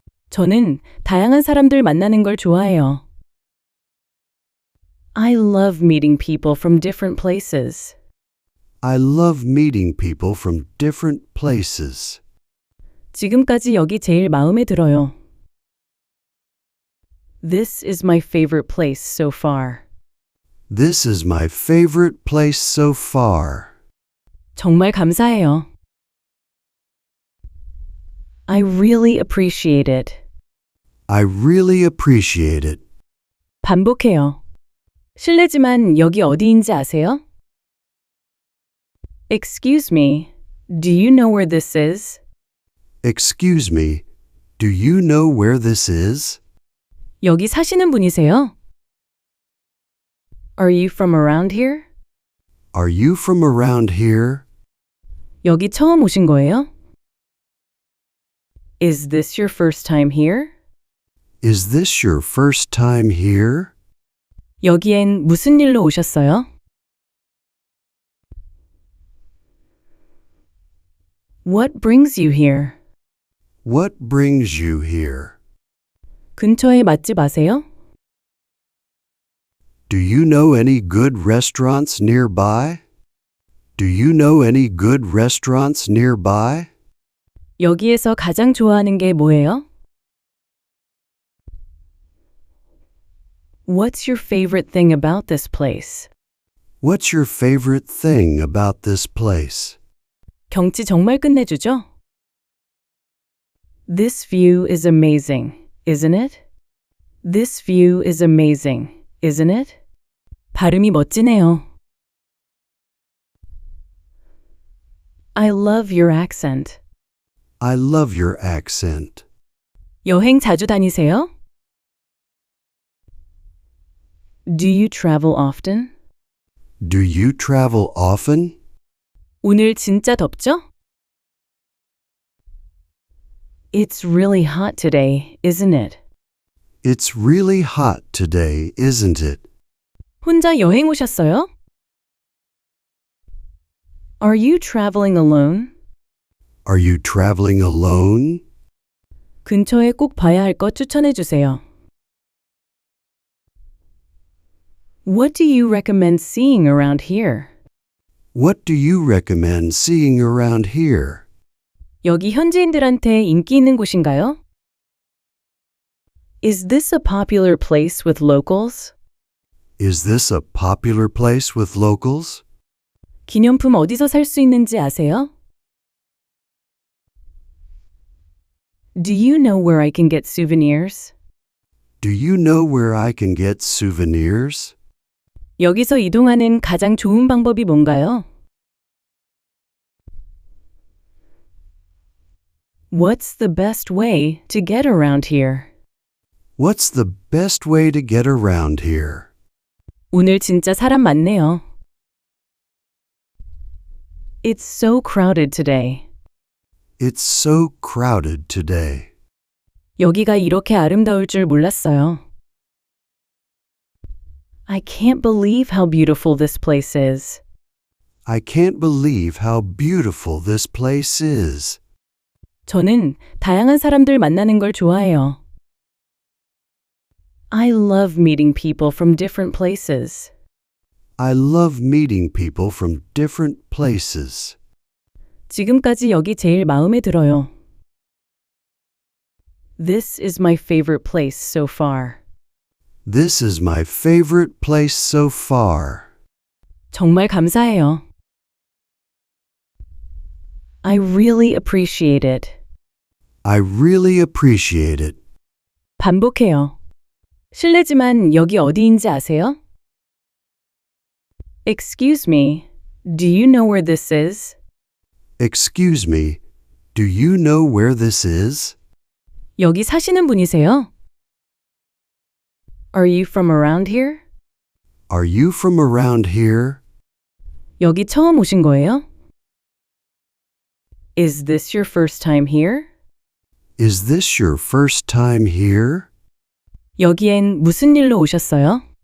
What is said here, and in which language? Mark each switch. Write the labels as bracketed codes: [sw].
[ko] 저는 다양한 사람들 만나는 걸 좋아해요. [en] I love meeting people from different places. I love meeting people from different places. [ko] 지금까지 여기 제일 마음에 들어요. [en] This is my favorite place so far. This is my favorite place so far. [ko] 정말 감사해요. [en] I really appreciate it. I really appreciate it. [ko] 반복해요. 실례지만 여기 어디인지 아세요? [en] Excuse me, do you know where this is? Excuse me, do you know where this is? [ko] 여기 사시는 분이세요? [en] Are you from around here? Are you from around here? [ko] 여기 처음 오신 거예요? [en] Is this your first time here? Is this your first time here? [ko] 여기엔 무슨 일로 오셨어요? [en] What brings you here? What brings you here? [ko] 근처에 맛집 아세요? [en] Do you know any good restaurants nearby? Do you know any good restaurants nearby? [ko] 여기에서 가장 좋아하는 게 뭐예요? [en] What's your favorite thing about this place? What's your favorite thing about this place? [ko] 경치 정말 끝내주죠? [en] This view is amazing, isn't it? This view is amazing, isn't it? [ko] 발음이 멋지네요. [en] I love your accent. I love your accent. [ko] 여행 자주 다니세요? [en] Do you travel often? Do you travel often? [ko] 오늘 진짜 덥죠? [en] It's really hot today, isn't it? It's really hot today, isn't it? [ko] 혼자 여행 오셨어요? [en] Are you traveling alone? Are you traveling alone? [ko] 근처에 꼭 봐야 할 것 추천해 주세요. [en] What do you recommend seeing around here? What do you recommend seeing around here? [ko] 여기 현지인들한테 인기 있는 곳인가요? [en] Is this a popular place with locals? Is this a popular place with locals? [ko] 기념품 어디서 살 수 있는지 아세요? [en] Do you know where I can get souvenirs? Do you know where I can get souvenirs? [ko] 여기서 이동하는 가장 좋은 방법이 뭔가요? [en] What's the best way to get around here? What's the best way to get around here? [ko] 오늘 진짜 사람 많네요. [en] It's so crowded today. It's so crowded today. [ko] 여기가 이렇게 아름다울 줄 몰랐어요. [en] I can't believe how beautiful this place is. I can't believe how beautiful this place is. [ko] 저는 다양한 사람들 만나는 걸 좋아해요. [en] I love meeting people from different places. I love meeting people from different places. [ko] 지금까지 여기 제일 마음에 들어요. [en] This is my favorite place so far. This is my favorite place so far. [ko] 정말 감사해요. [en] I really appreciate it. I really appreciate it. [ko] 반복해요. 실례지만 여기 어디인지 아세요? [en] Excuse me, do you know where this is? Excuse me, do you know where this is? [ko] 여기 사시는 분이세요? [en] Are you from around here? Are you from around here? [ko] 여기 처음 오신 거예요? [en] Is this your first time here? Is this your first time here? [ko] 여기엔 무슨 일로 오셨어요?